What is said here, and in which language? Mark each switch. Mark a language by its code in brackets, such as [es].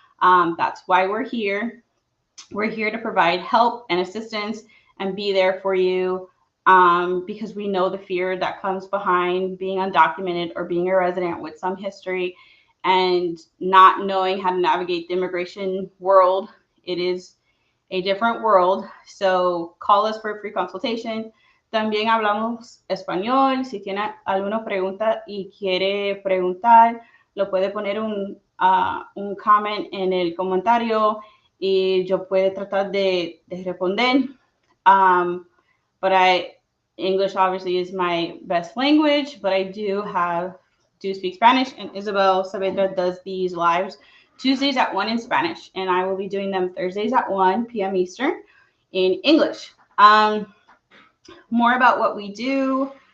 [en] That's why we're here. We're here to provide help and assistance and be there for you, because we know the fear that comes behind being undocumented or being a resident with some history and not knowing how to navigate the immigration world. It is a different world. So call us for a free consultation. [es] También hablamos español. Si tiene alguna pregunta y quiere preguntar, lo puede poner un comment en el comentario y yo puedo tratar de responder. [en] But English obviously is my best language, but I do speak Spanish, and Isabel Saavedra does these lives Tuesdays at 1 in Spanish, and I will be doing them Thursdays at 1 p.m. Eastern in English. More about what we do.